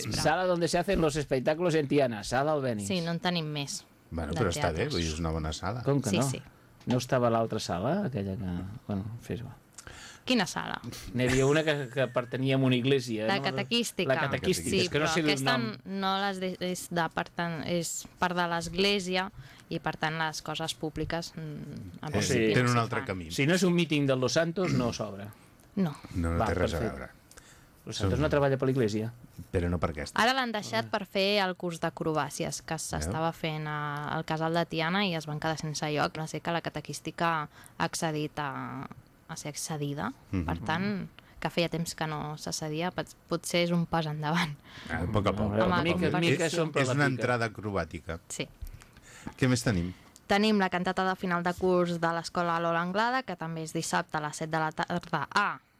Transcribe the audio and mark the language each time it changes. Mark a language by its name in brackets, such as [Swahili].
[Spanish] Con la S, sala donde se hacen los espectáculos en Tiana, sala Albéniz. [Catalan] Sí, no en tenim més. Bueno, però està bé, és una bona sala. Com que sí, no? Sí. No estava a l'altra sala, aquella que... Bueno, fes-ho. Quina sala? N'hi havia una que pertanyia a una església. La catequística. La catequística. Sí, és que no sé aquesta nom. No les deixes de... Per tant, és part de l'església i, per tant, les coses públiques... Tenen un altre camí. Si no és un míting de Los Santos, no s'obre. No. No, no té res a veure. Los Santos no treballa per l'església. Però no per aquesta. Ara l'han deixat per fer el curs d'acrobàcies que s'estava fent al casal de Tiana i es van quedar sense lloc. No sé que la catequística ha accedit a ser excedida. Per tant, que feia temps que no s'excedia, potser és un pas endavant. És una entrada acrobàtica. Sí. Què més tenim? Tenim la cantata de final de curs de l'Escola Lola Anglada, que també és dissabte a les 7 de la tarda a...